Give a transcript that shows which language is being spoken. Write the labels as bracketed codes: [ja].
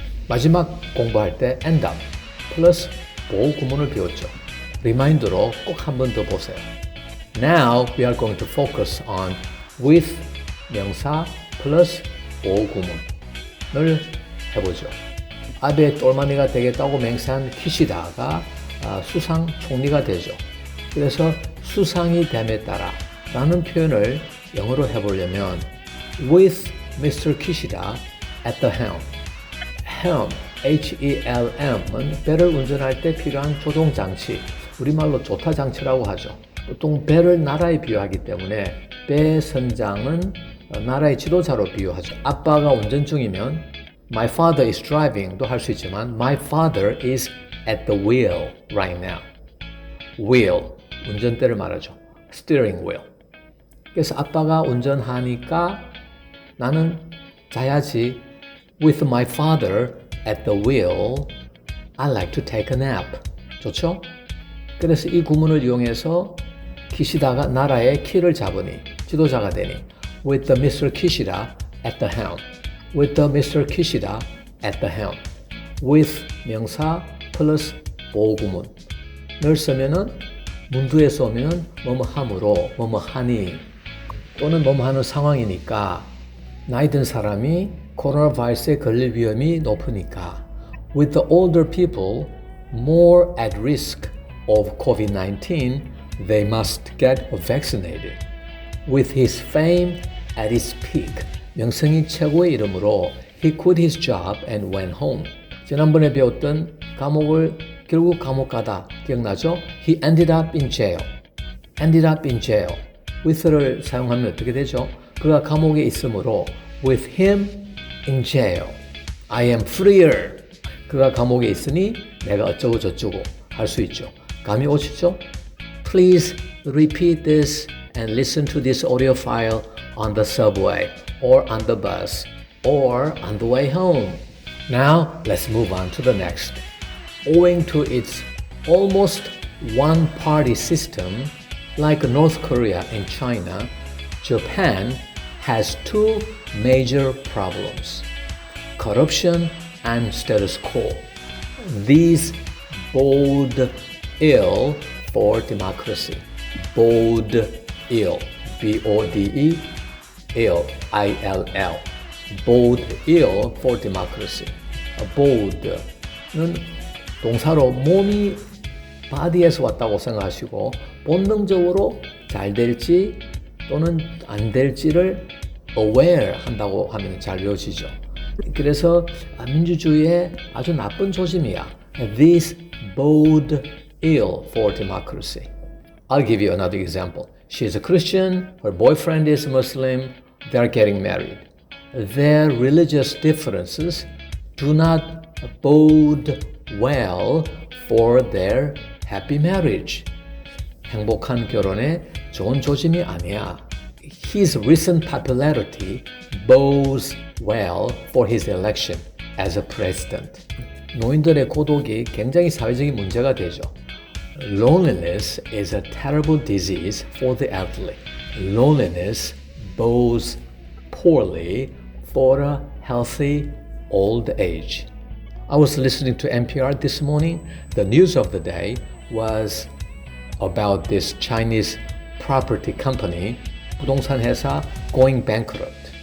[ko] 마지막 공부할 때 [en] end up [ko] 플러스 보호 구문을 배웠죠. 리마인드로 꼭 한 번 더 보세요. [en] Now we are going to focus on with [ko] 명사 플러스 보호 구문을 해보죠. 아베 똘마니가 되겠다고 맹세한 키시다가 수상 총리가 되죠. 그래서 수상이 됨에 따라 라는 표현을 영어로 해보려면 [en] with Mr. Kishida at the helm. [ko] helm, H-E-L-M은 배를 운전할 때 필요한 조종장치, 우리말로 조타장치라고 하죠. 보통 배를 나라에 비유하기 때문에 배 선장은 나라의 지도자로 비유하죠. 아빠가 운전 중이면 [en] My father is driving [ko] 도 할 수 있지만 [en] My father is at the wheel right now. [ko] wheel, 운전대를 말하죠. [en] steering wheel. [ko] 그래서 아빠가 운전하니까 나는 자야지. [en] With my father at the wheel, I like to take a nap. [ko] 좋죠? 그래서 이 구문을 이용해서 키시다가 나라의 키를 잡으니, 지도자가 되니 [en] With the Mr. Kishida at the helm. With the Mr. Kishida at the helm. [ko] With 명사 플러스 보호구문을 쓰면은 문두에서 오면 뭐뭐 함으로 뭐뭐 하니 또는 뭐뭐 하는 상황이니까 나이 든 사람이 코로나 바이러스에 걸릴 위험이 높으니까 [en] with the older people more at risk of COVID-19, they must get vaccinated. With his fame at its peak, [ko] 명성이 최고의 이름으로 [en] he quit his job and went home. [ko] 지난번에 배웠던 결국 감옥 가다 기억나죠? [en] He ended up in jail. ended up in jail. [ko] with를 사용하면 어떻게 되죠? 그가 감옥에 있으므로 [en] with him in jail. I am freer. [ko] 그가 감옥에 있으니 내가 어쩌고 저쩌고 할 수 있죠. 감이 오시죠? [en] Please repeat this and listen to this audio file on the subway or on the bus or on the way home. Now let's move on to the next. Owing to its almost one-party system, like North Korea and China, Japan has two major problems: corruption and status quo. These bode ill for democracy. Bode ill. B-O-D-E, ill, I-L-L. Bode ill for democracy. [ko] bode는 동사로 몸이 body에서 왔다고 생각하시고 본능적으로 잘 될지 또는 안 될지를 aware 한다고 하면 잘 외워지죠. 그래서 민주주의의 아주 나쁜 조짐이야. [en] This bode ill for democracy. I'll give you another example. She is a Christian, her boyfriend is Muslim, they are getting married. Their religious differences do not bode well for their happy marriage. [ko] 행복한 결혼에 좋은 조짐이 아니야. [en] His recent popularity bodes well for his election as a president. [ko] 노인들의 고독이 굉장히 사회적인 문제가 되죠. [en] Loneliness is a terrible disease for the elderly. Loneliness bodes poorly for a healthy old age. I was listening to NPR this morning. The news of the day was about this Chinese property company, [ko] 부동산 회사 [en] going bankrupt.